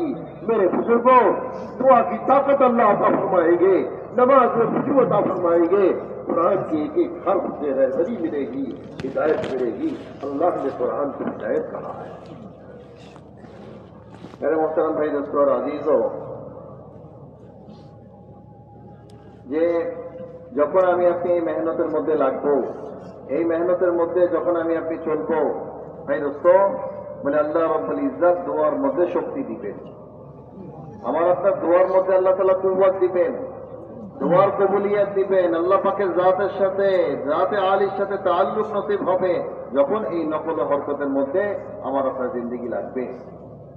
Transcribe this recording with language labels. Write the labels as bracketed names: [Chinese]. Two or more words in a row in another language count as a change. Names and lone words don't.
[Urdu] میرے بزرگوں دعا کی طاقت اللہ عطا فرمائیں گے، نماز میں خوشبو عطا فرمائیں گے، قرآن کی ایک ایک حرف سے رہبری ملے گی، ہدایت ملے گی. اللہ نے قرآن کی ہدایت کہا ہے. میرے محترم بھائی دوستوں اور عزیزوں، [Bangla] যে যখন আমি আপনি এই মেহনতের মধ্যে লাগবো, এই মেহনতের মধ্যে যখন আমি আপনি চলবো, ভাই দোস্ত বলে আল্লাহ রাব্বুল ইজ্জত দোয়ার মধ্যে শক্তি দিবেন, আমার আপনার দোয়ার মধ্যে আল্লাহ তাআলা কুওয়াত দিবেন, দোয়ার কবুলিয়ত দিবেন, আল্লাহ পাকের জাতের সাথে জাতে আলীর সাথে তাআল্লুক নসিব হবে যখন এই নকল হরকতের মধ্যে আমার আপনার জিন্দেগি লাগবে.